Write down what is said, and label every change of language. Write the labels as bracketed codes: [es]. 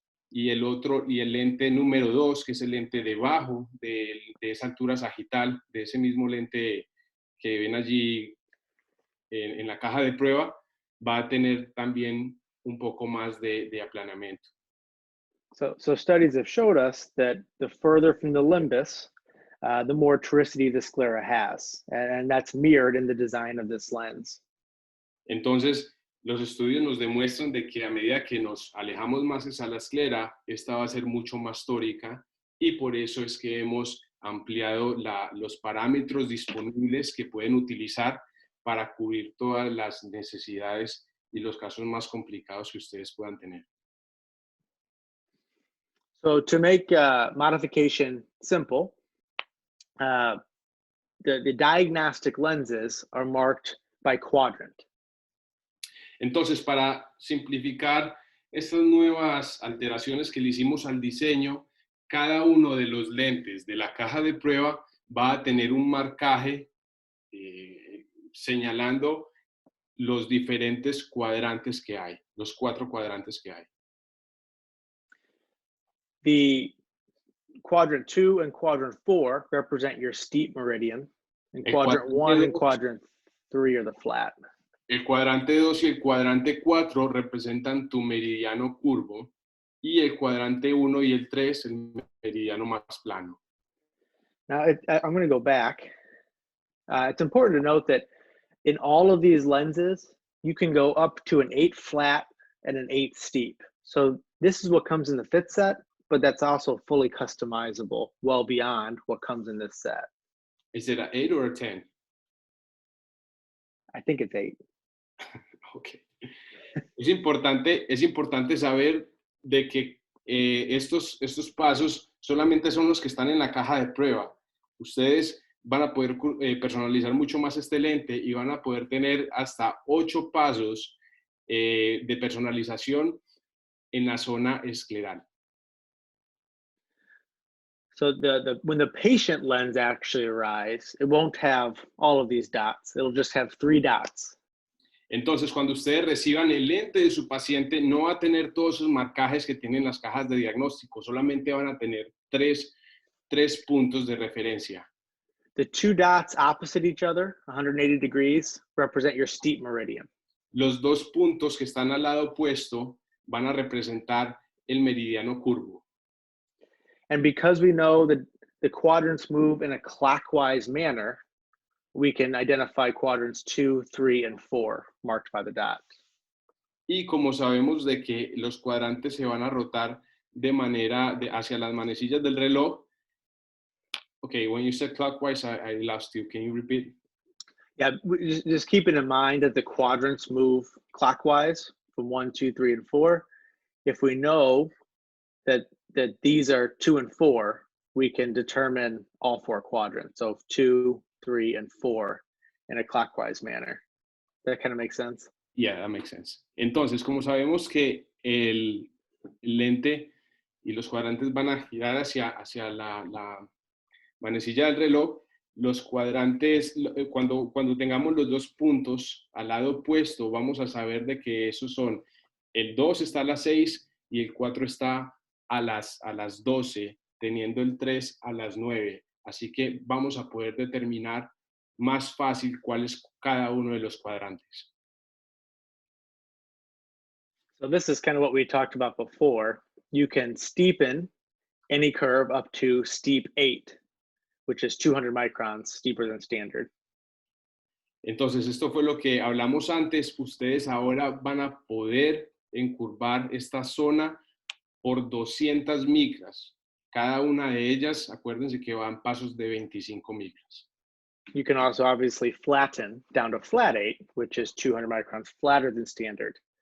[es] Y el lente número 2, que es el lente debajo de esa altura sagital, de ese mismo lente que ven allí en la caja de prueba, va a tener también un poco más de aplanamiento. [en] So studies have showed us that the further from the limbus, the more toricity the sclera has, and that's mirrored in the design of this lens. [es] Entonces, los estudios nos demuestran de que a medida que nos alejamos más hacia la esclera, esta va a ser mucho más tórica y por eso es que hemos ampliado los parámetros disponibles que pueden utilizar para cubrir todas las necesidades y los casos más complicados que ustedes puedan tener. [en] So to make modification simple, the diagnostic lenses are marked by quadrant. [es] Entonces, para simplificar estas nuevas alteraciones que le hicimos al diseño, cada uno de los lentes de la caja de prueba va a tener un marcaje señalando los diferentes cuadrantes que hay, los 4 cuadrantes que hay. [en] The quadrant 2 and quadrant 4 represent your steep meridian, and quadrant 1 and quadrant 3 are the flat. [es] El cuadrante 2 y el cuadrante 4 representan tu meridiano curvo y el cuadrante 1 y el 3 el meridiano más plano. [en] Now, I'm going to go back. It's important to note that in all of these lenses, you can go up to an 8 flat and an 8 steep. So this is what comes in the fit set, but that's also fully customizable well beyond what comes in this set. Is it an 8 or a 10? I think it's 8. Okay. [es] Es importante saber de que estos pasos solamente son los que están en la caja de prueba. Ustedes van a poder personalizar mucho más este lente y van a poder tener hasta 8 pasos de personalización en la zona escleral. [en] So when the patient lens actually arrives, it won't have all of these dots. It'll just have 3 dots. [es] Entonces, cuando ustedes reciban el lente de su paciente, no va a tener todos esos marcajes que tienen las cajas de diagnóstico, solamente van a tener 3 puntos de referencia. [en] The 2 dots opposite each other, 180 degrees, represent your steep meridian. [es] Los 2 puntos que están al lado opuesto van a representar el meridiano curvo. [en] And because we know that the quadrants move in a clockwise manner, we can identify quadrants 2, 3, and 4 marked by the dot. [es] Y como sabemos de que los cuadrantes se van a rotar de manera hacia las manecillas del reloj. [en] Okay, when you said clockwise, I lost you. Can you repeat? Yeah, just keeping in mind that the quadrants move clockwise from 1, 2, 3, and 4. If we know that these are 2 and 4, we can determine all 4 quadrants. So 2, 3, and 4 in a clockwise manner. That kind of makes sense? Yeah, that makes sense. [es] Entonces, como sabemos que el lente y los cuadrantes van a girar hacia la manecilla del reloj, los cuadrantes, cuando tengamos los dos puntos al lado opuesto, vamos a saber de que esos son, el 2 está a las 6 y el 4 está a las 12, teniendo el 3 a las 9. Así que vamos a poder determinar más fácil cuál es cada uno de los cuadrantes. [en] So this is kind of what we talked about before. You can steepen any curve up to steep 8, which is 200 microns steeper than standard. [es] Entonces, esto fue lo que hablamos antes. Ustedes ahora van a poder encurvar esta zona por 200 micras. Cada una de ellas, acuérdense que van pasos de 25 micras. [en] You can also obviously flatten down to flat 8, which is 200 microns flatter than standard.